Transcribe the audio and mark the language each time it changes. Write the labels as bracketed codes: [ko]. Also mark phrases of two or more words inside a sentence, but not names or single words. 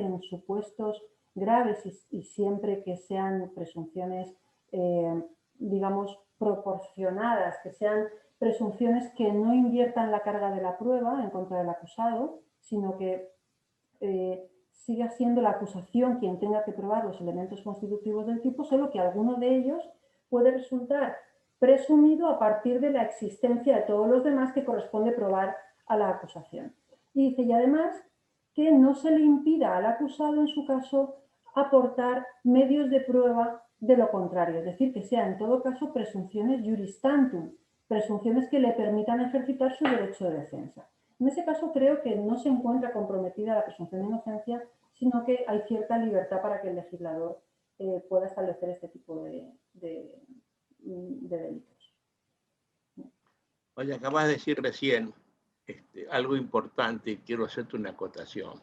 [es] en supuestos graves y siempre que sean presunciones, digamos, proporcionadas, que sean presunciones que no inviertan la carga de la prueba en contra del acusado, sino que siga siendo la acusación quien tenga que probar los elementos constitutivos del tipo, solo que alguno de ellos puede resultar presumido a partir de la existencia de todos los demás que corresponde probar a la acusación. Y dice, y además, que no se le impida al acusado, en su caso, aportar medios de prueba de lo contrario, es decir, que sean en todo caso presunciones [la] juris tantum, [es] presunciones que le permitan ejercitar su derecho de defensa. En ese caso creo que no se encuentra comprometida la presunción de inocencia, sino que hay cierta libertad para que el legislador pueda establecer este tipo de delitos. Oye, acabas de decir recién algo importante y quiero hacerte una acotación.